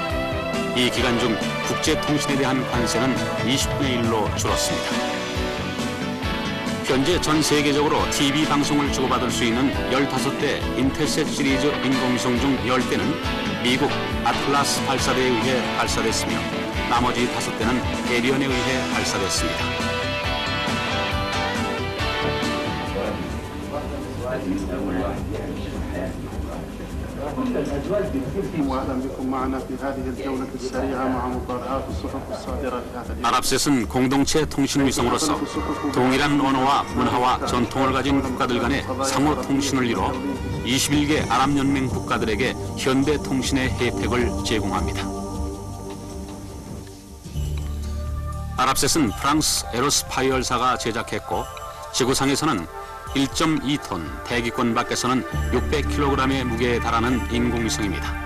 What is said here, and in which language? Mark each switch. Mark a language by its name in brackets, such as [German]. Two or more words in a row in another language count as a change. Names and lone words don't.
[Korean] 이 기간 중 국제통신에 대한 관세는 20분의 1로 줄었습니다. 현재 전 세계적으로 TV 방송을 주고받을 수 있는 15대 인텔셋 시리즈 인공위성 중 10대는 미국 아틀라스 발사대에 의해 발사됐으며 나머지 5대는 에리언에 의해 발사됐습니다. [Arabic] واهلا بكم معنا في هذه الجولة السريعة مع مطالعات الصحف الصادرة لهذا اليوم. [Korean] 아랍셋은 공동체 통신위성으로서 동일한 언어와 문화와 전통을 가진 국가들 간의 상호 통신을 이뤄 21개 아랍연맹 국가들에게 현대 통신의 혜택을 제공합니다. 아랍셋은 프랑스 에러스파이얼사가 제작했고 지구상에서는 1.2톤, 대기권 밖에서는 600kg의 무게에 달하는 인공위성입니다.